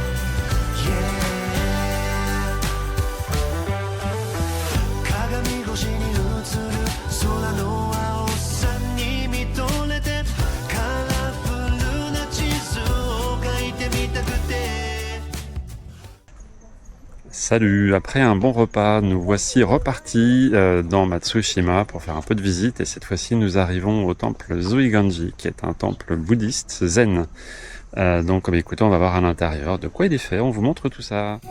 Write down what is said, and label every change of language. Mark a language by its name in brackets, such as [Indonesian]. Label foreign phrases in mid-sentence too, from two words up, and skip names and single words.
[Japanese] Yeah 鏡越しに映る空の青さに見とれてカラフルな地図を描いてみたくて [French] Salut, après un bon repas, nous voici repartis dans Matsushima pour faire un peu de visite et cette fois-ci nous arrivons au temple Zuiganji qui est un temple bouddhiste zen. Donc écoutez, on va voir à l'intérieur de quoi il est fait, on vous montre tout ça.